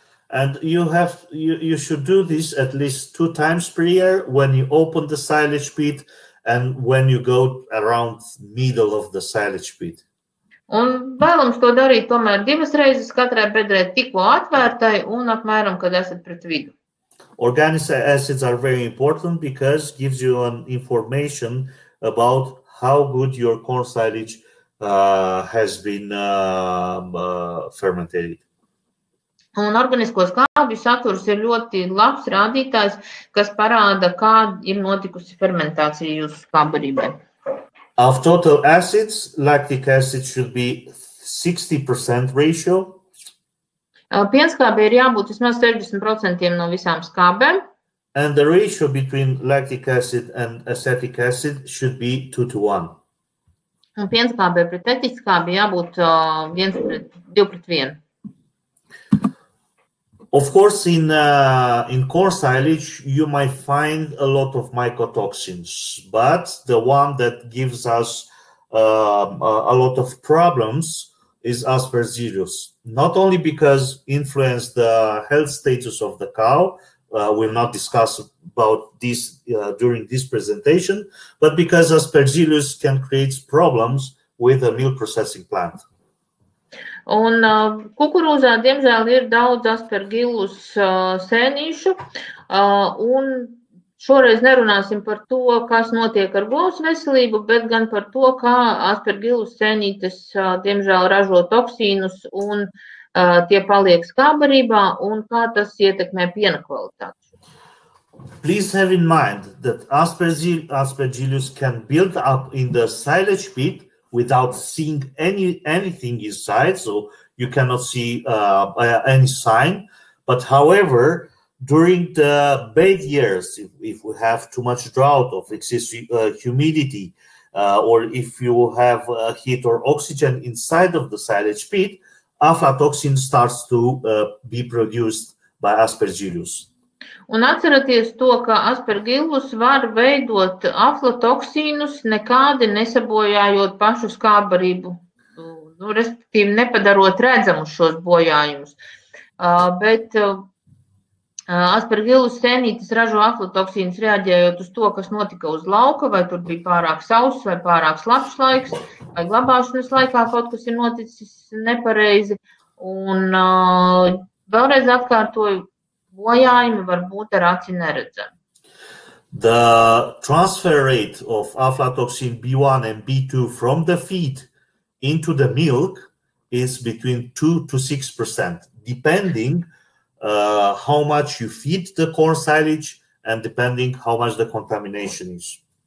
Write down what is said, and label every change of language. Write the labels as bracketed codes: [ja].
[en] And you should do this at least 2 times per year when you open the silage pit and when you go around middle of the silage pit. [lv] Un vēlams to darīt tomēr 2 reizes katrai bedrē tikko atvērtai un apmēram, kad esat pret vidu. [en] Organic acids are very important because gives you an information about how good your corn silage has been fermented. [lv] Un organisko skābju saturs ir ļoti labs rādītājs, kas parāda, kā ir notikusi fermentācija jūsu skābbarībai. [en] Of total acids, lactic acid should be 60% ratio. [lv] Pienskābei ir jābūt vismaz 60% no visām skābēm. [en] And the ratio between lactic acid and acetic acid should be 2 to 1. [lv] Un pienskābei pret etiskābi jābūt 2 pret 1. [en] Of course, in corn silage, you might find a lot of mycotoxins, but the one that gives us a lot of problems is Aspergillus. Not only because influence the health status of the cow, we'll not discuss about this during this presentation, but because Aspergillus can create problems with the milk processing plant. [lv] Un kukurūzā, diemžēl, ir daudz Aspergillus sēnīšu, un šoreiz nerunāsim par to, kas notiek ar govs veselību, bet gan par to, kā Aspergillus sēnītes, diemžēl, ražo toksīnus, un tie paliek skābbarībā, un kā tas ietekmē piena kvalitāti. [en] Please have in mind that Aspergillus can build up in the silage pit without seeing anything inside, so you cannot see any sign. But however, during the bad years, if we have too much drought or excessive humidity, or if you have heat or oxygen inside of the silage pit, aflatoxin starts to be produced by Aspergillus. [lv] Un atcerieties to, ka Aspergillus var veidot aflatoksīnus, nekādi nesabojājot pašu skābbarību, respektīvi nepadarot redzamus šos bojājumus. Bet Aspergillus sēnītes ražo aflatoksīnus reaģējot uz to, kas notika uz lauka, vai tur bija pārāk sauss vai pārāk slapjš laiks, vai glabāšanas laikā kaut kas ir noticis nepareizi. Un vēlreiz atkārtoju, bojājumi var būt ar aci neredzami. [en] The transfer rate of aflatoxin B1 and B2 from the feed into the milk is between 2 to 6%, depending how much you feed the corn silage and depending how much the contamination is.